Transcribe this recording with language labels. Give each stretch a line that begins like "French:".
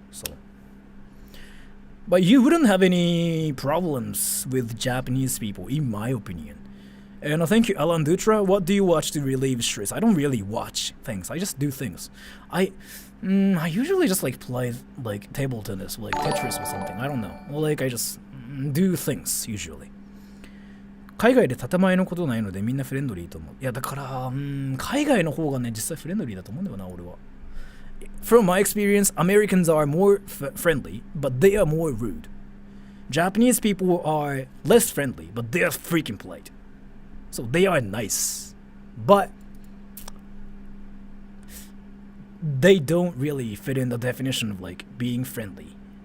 English: So but you wouldn't have any problems with Japanese people in my opinion. And thank you, Alan Dutra. What do you watch to relieve stress? I don't really watch things. I just do things. I usually just like play like table tennis, like Tetris or something. I don't know. Well, like I just do things usually.
Japanese: 海外で建前のことないのでみんなフレンドリーと思う。いやだから海外の方がね実際フレンドリーだと思うんだよな俺は。
English: From my experience, Americans are more friendly, but they are more rude. Japanese people are less friendly, but they are freaking polite. So they are nice, but they don't really fit in the definition of like being friendly.